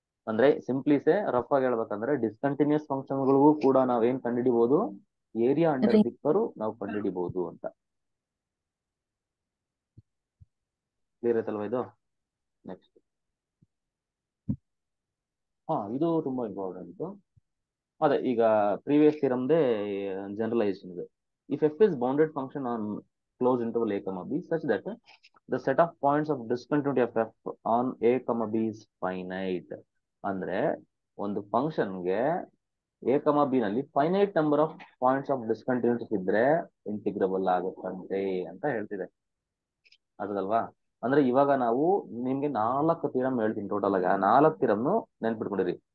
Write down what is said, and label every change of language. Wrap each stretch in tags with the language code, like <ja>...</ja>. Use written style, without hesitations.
<kn>ಅಂದ್ರೆ ಸಿಂಪ್ಲಿಸೆ ರಫ್ ಆಗಿ ಹೇಳ್ಬೇಕಂದ್ರೆ ಡಿಸ್ಕಂಟಿನ್ಯೂಸ್ ಫಂಕ್ಷನ್ಗಳಿಗೂ ಕೂಡ ನಾವೇನ್ ಕಂಡುಹಿಡಿಬಹುದು, ಏರಿಯಾ ಅಂಡರ್ ದಿ ಕರ್ವ್ ನಾವು ಕಂಡುಹಿಡಿಬಹುದು ಅಂತ. ಕ್ಲಿಯರ್ ಆಯ್ತಲ್ವಾ ಇದು? ನೆಕ್ಸ್ಟ್ ಇದು ತುಂಬಾ ಇಂಪಾರ್ಟೆಂಟ್. ಅದೇ ಈಗ ಪ್ರೀವಿಯಸ್ ಥಿಯರಮ್ದೇ ಜನರಲೈಸೇಷನ್ ಇದೆ.</kn> <en>If f is bounded function on close interval a, b such that the set of points of discontinuity of f on a, b is finite.</en> <kn>ಅಂದ್ರೆ ಒಂದು ಫಂಕ್ಷನ್ಗೆ a, b ನಲ್ಲಿ finite number of points of ಡಿಸ್ಕಂಟಿನ್ಯೂಟಿಸ್ ಇದ್ರೆ ಇಂಟಿಗ್ರಬಲ್ ಆಗುತ್ತಂತೆ ಅಂತ ಹೇಳ್ತಿದೆ. ಅದಲ್ವಾ? ಅಂದ್ರೆ ಇವಾಗ ನಾವು ನಿಮ್ಗೆ 4 ಥಿಯರಮ್ ಹೇಳ್ತೀನಿ ಟೋಟಲ್ ಆಗಿ. ಆ 4 ಥಿಯರಮ್ ನೆನ್ಪಿಟ್ಕೊಂಡಿರಿ.</kn>